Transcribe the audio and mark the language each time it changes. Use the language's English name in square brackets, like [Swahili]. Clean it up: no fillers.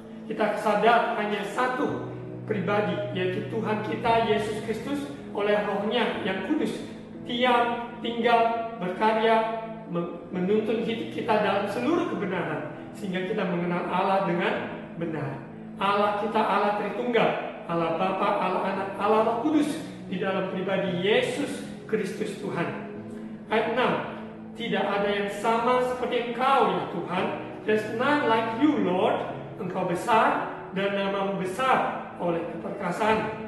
[Indonesian] Kita sadar hanya satu pribadi, yaitu Tuhan kita Yesus Kristus oleh Roh-Nya yang kudus diam, tinggal, berkarya, menuntun hidup kita dalam seluruh kebenaran, sehingga kita mengenal Allah dengan benar. Allah kita Allah Tritunggal, Allah Bapa, Allah Anak, Allah Roh Kudus di dalam pribadi Yesus Kristus Tuhan. Ayat 6, tidak ada yang sama seperti Engkau ya Tuhan. [English] There's none like you Lord. [Indonesian] Engkau besar dan namamu besar oleh keperkasaan.